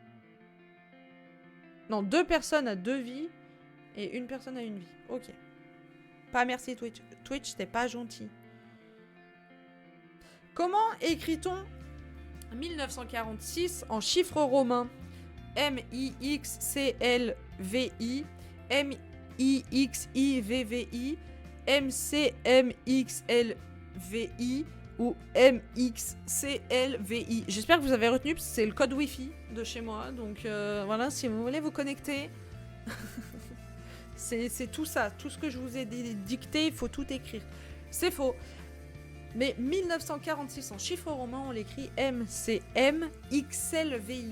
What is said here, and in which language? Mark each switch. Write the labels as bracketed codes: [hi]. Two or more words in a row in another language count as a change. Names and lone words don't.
[fr] Non, 2 personnes a 2 vies. Et une personne a 1 vie. Ok. Pas merci, Twitch. Twitch, t'es pas gentil. Comment écrit-on 1946 en chiffres romains? M-I-X-C-L-V-I, M-I-X-I-V-V-I, M-C-M-X-L-V-I ou M-X-C-L-V-I. J'espère que vous avez retenu, parce que c'est le code Wi-Fi de chez moi. Donc voilà, si vous voulez vous connecter, c'est tout ça. Tout ce que je vous ai dicté, il faut tout écrire. C'est faux. Mais 1946 en chiffres romains, on l'écrit M-C-M-X-L-V-I.